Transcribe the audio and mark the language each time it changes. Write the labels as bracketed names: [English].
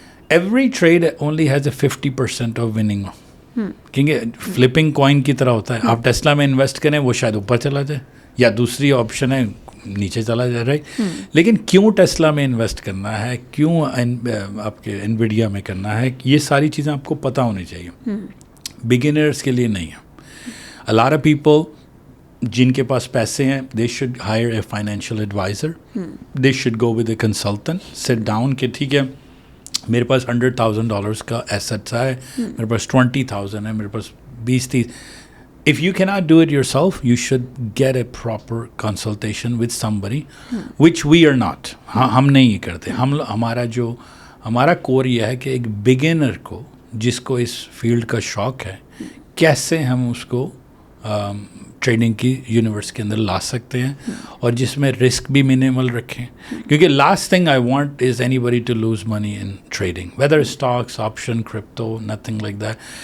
[English] every trade only has a 50% of winning, [Hindi] क्योंकि flipping coin की तरह होता है. आप टेस्ला में इन्वेस्ट करें, वो शायद ऊपर चला जाए, या दूसरी ऑप्शन है नीचे चला जाए, राइट. लेकिन क्यों टेस्ला में इन्वेस्ट करना है, क्यों आपके एनवीडिया में करना है, ये सारी चीज़ें आपको पता होनी चाहिए. बिगिनर्स के लिए नहीं है. [English] A lot of people [Hindi] जिनके पास पैसे हैं, [English] they should hire a financial advisor. They should go with a consultant, sit down [Hindi] कि ठीक है मेरे पास $100,000 का एसेट्स है, मेरे पास 20,000 है, मेरे पास 20-30. [English] If you cannot do it yourself, you should get a proper consultation with somebody, which we are not. [Hindi] हम नहीं करते. हमारा कोर यह है कि एक बिगिनर को, जिसको इस फील्ड का शौक है, कैसे हम उसको ट्रेडिंग की यूनिवर्स के अंदर ला सकते हैं और जिसमें रिस्क भी मिनिमल रखें. [English] क्योंकि last thing I want is anybody to lose money in trading, whether stocks, option, crypto, nothing like that.